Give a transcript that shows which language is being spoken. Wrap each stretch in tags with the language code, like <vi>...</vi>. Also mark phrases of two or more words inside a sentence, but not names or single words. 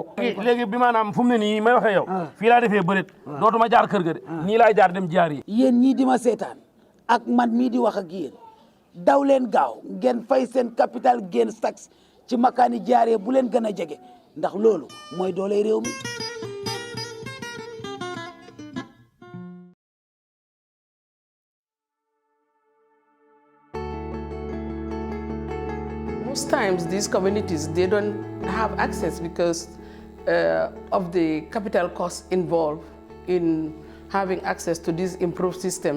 <wo>léegi bi maanaam fu mu ne nii may waxee yow fii laa defee bëreet dootuma jaar kër ga de nii laay jaar dem jaar yi yéen ñii di ma seetaan ak man mii di wax ak yéen daw leen gaaw ngeen fay seen</wo> <en>capital gains tax</en> <wo>ci makaani jaaree bu leen gën a jege ndax loolu mooy doole réew mi</wo> <en>Most times these communities, they don't have access because of the capital costs involved in having access to these improved systems.</en>